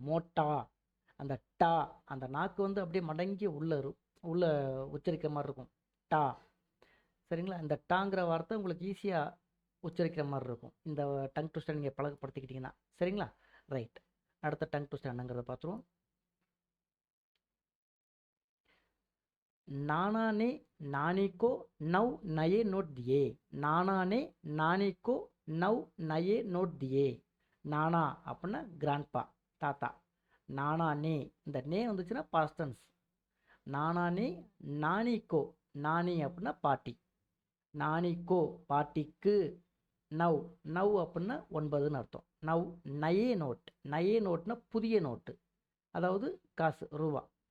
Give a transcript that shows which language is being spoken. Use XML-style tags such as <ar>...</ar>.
<ta>மோட்டா, அந்த டா, அந்த நாக்கு அப்படியே மடங்கி உள்ள உச்சரிக்கிற மாதிரி இருக்கும். டா. சரிங்களா? இந்த டாங்கிற வார்த்தை உங்களுக்கு ஈஸியாக உச்சரிக்கிற மாதிரி இருக்கும் இந்த டங் ட்விஸ்டரை நீங்கள் பழக்கப்படுத்திக்கிட்டிங்கன்னா. சரிங்களா? ரைட். அடுத்த டங் ட்விஸ்டர் என்னங்கிறத பார்த்துருவோம்.</ta> <hi>नाना ने नानी को 9 नए नोट दिए. नाना ने नानी को 9 नए नोट दिए.</hi> <ta>நானா அப்படின்னா கிராண்ட்பா, தாத்தா. நானா நே, இந்த நே வந்துச்சுன்னா பாஸ்ட் டென்ஸ்.</ta> <hi>நானா நே நானிக்கோ.</hi> <ta>நானி அப்படின்னா பாட்டி. நானிக்கோ பாட்டிக்கு. நவ். நவ் அப்படின்னா 9ன்னு அர்த்தம்.</ta> <hi>Now நயே note.</hi> <ta>நயே நோட்னா புதிய நோட்டு, அதாவது காசு, ரூபா.</ta>